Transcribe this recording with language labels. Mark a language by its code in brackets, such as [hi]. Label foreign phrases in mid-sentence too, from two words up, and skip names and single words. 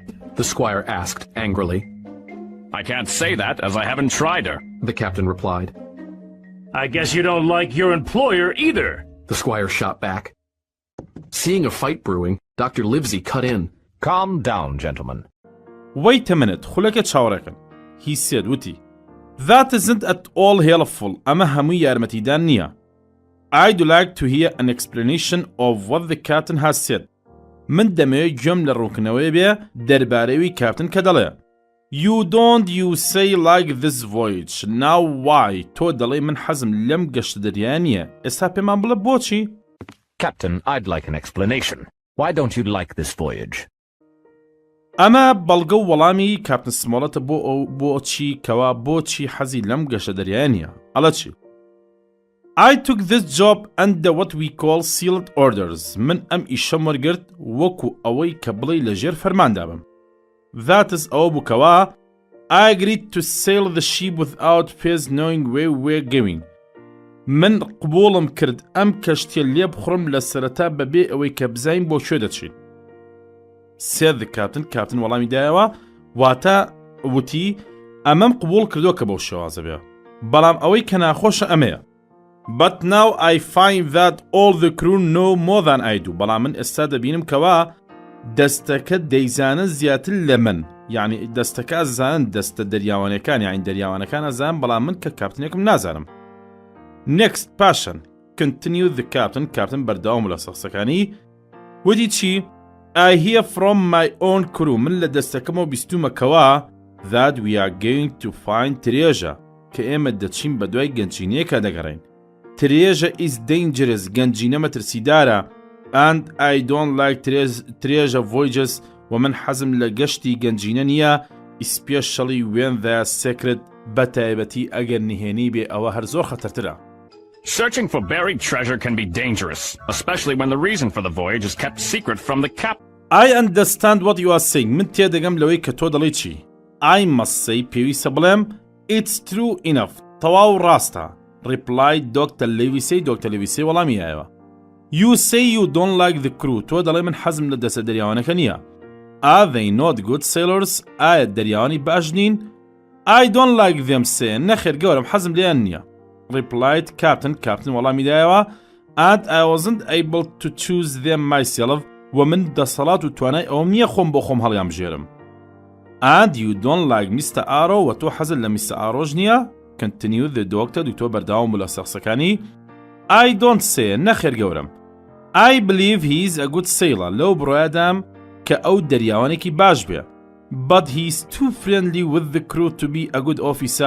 [en] The squire asked angrily. I can't say that, as I haven't tried her. The captain replied. I guess you don't like your employer either. The squire shot back. Seeing a fight brewing, Dr. Livesey cut in. Calm down, gentlemen. Wait a minute, [ckb] خولەکە چاوەڕێکن. [en] He said وتی. That isn't at all helpful. [ckb] ئەمە هەمووی یارمەتیدان نییە. [en] I'd like to hear an explanation of what the captain has said. [ckb] من دەمەوێت گوێم لە ڕوونکردنەوەی بێ دەربارەی کاپتن کە دەڵێ. [en] You don't you say like this voyage. Now why? [ckb] تۆ دەڵێ من حەزم لەم گەشتە دەریایە نییە. ئێستا پێمان بڵێ بۆچی؟ [en] Captain, I'd like an explanation. Why don't you like this voyage? [ckb] ئەمە بەڵگە و وەڵامی کاپتن سمۆڵەتە بۆ ئەو بۆچی کەوا بۆچی حەزی لەم گەشتە دەریایە نییە. ئەڵە چی؟ [en] I took this job under what we call sealed orders. [ckb] من ئەم ئیشەم وەرگرت وەکو ئەوەی کە بڵێ لەژێر فەرماندا بم. [en] That is [ckb] ئەوە بوو کەوا [en] I agreed to sail the ship without first knowing where we're going. [ckb] من قبوڵم کرد ئەم کەشتیە لێ بخڕم لە سەرەتا بەبێ ئەوەی کە بزاین بۆ کوێ دەچین. [en] said the captain. [ckb] کاپتن وەڵامی دایەوە واتە وتی ئەمەم قبوڵ کردووە کە بەو شێوازە بێ. بەڵام ئەوەی کە ناخۆشە ئەمەیە. [en] But now I find that all the crew know more than I do. [ckb] بەڵام من ئێستا دەبینم کەوا دەستەکە دەیزانن زیاتر لە من. یعنی دەستەکە ئەزانن دەستە دەریاوانەکان یعنی دەریاوانەکان ئەزانن بەڵام من کە کاپتنێکم نازانم. [en] Next پاشان continued the captain. [ckb] کاپتن بەردەوام لە سەخسەکانی وتی چی؟ [en] I hear from my own crew. [ckb] من لە دەستەکەمەوە بیستومە کەوا [en] that we are going to find treasure. [ckb] کە ئێمە دەچین بە دوای گەنجینەیەکە دەگەڕین. [en] Treasure is dangerous. [ckb] گەنجینە مەترسیدارە. [en] And I don't like treasure voyages. [ckb] ومن حەزم لە گەشتی گەنجینە نییە [en] especially when they are secret. [ckb] بەتایبەتی ئەگەر نهێنی بێ ئەوە هەر زۆر خەتەرترە. [en] Searching for buried treasure can be dangerous, especially when the reason for the voyage is kept secret from the captain. I understand what you are saying. [ckb] من تێدەگەم لەوەی کە تۆ دەڵێ چی. [en] I must say [ckb] پێویستە بڵێم [en] It's true enough. [ckb] تەواو ڕاستە. [en] Replied Dr. Livesey. Dr. Livesey [ckb] وەڵامی دایەوە. [en] You say you don't like the crew. [ckb] تۆ دەڵێ من حەزم لە دەستە دەریاوانەکە نییە. [en] Are they not good sailors? [ckb] ئایا دەریاوانی باش نین؟ [en] I don't like them say. [ckb] نەخێر گەورم حەزم لێیان نییە. [en] Replied Captain. Captain [ckb] وەڵامی دایەوە [en] And I wasn't able to choose them myself. [ckb] ومن دەسەڵات و توانای ئەوم نییە خۆم بۆ خۆم هەڵیان بژێرم. [en] And you don't like Mr. Arrow. [ckb] و تۆ حەزت لە Mr. Arrow نییە؟ [en] Continued the doctor. [ckb] دوکتۆر بەردەوام بوو لە سەخسەکانی. [en] I don't say. [ckb] نەخێر گەورم. [en] I believe he is a good sailor. [ckb] لەو بڕۆیادام کە ئەو دەریاوانێکی باش بێ. [en] But he is too friendly with the crew to be a good officer.